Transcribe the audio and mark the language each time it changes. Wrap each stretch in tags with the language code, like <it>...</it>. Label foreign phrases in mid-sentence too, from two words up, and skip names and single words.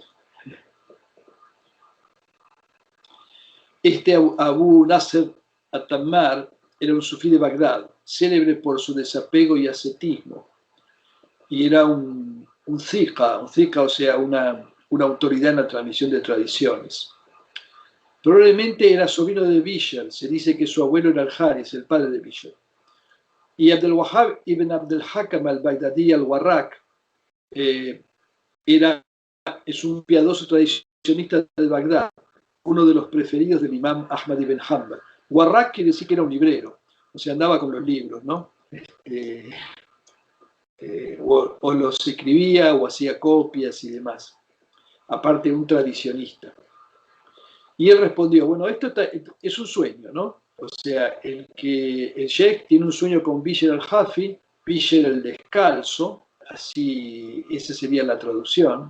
<es>Este Abu Nasr al-Tammar era un sufí de Bagdad, célebre por su desapego y ascetismo, y era un thika, o sea, una autoridad en la transmisión de tradiciones. Probablemente era sobrino de Bishr, se dice que su abuelo era al-Haris, el padre de Bishr. Y Abdel Wahhab ibn Abdel Hakam al-Baghdadi al-Warraq es un piadoso tradicionista de Bagdad, uno de los preferidos del imam Ahmad ibn Hanbal. Warraq quiere decir que era un librero, o sea, andaba con los libros, ¿no? O los escribía o hacía copias y demás. Aparte, un tradicionista. Y él respondió, bueno, esto es un sueño, ¿no? O sea, el sheikh tiene un sueño con Bishr al-Hafi, Bishr el descalzo, así, esa sería la traducción.</es>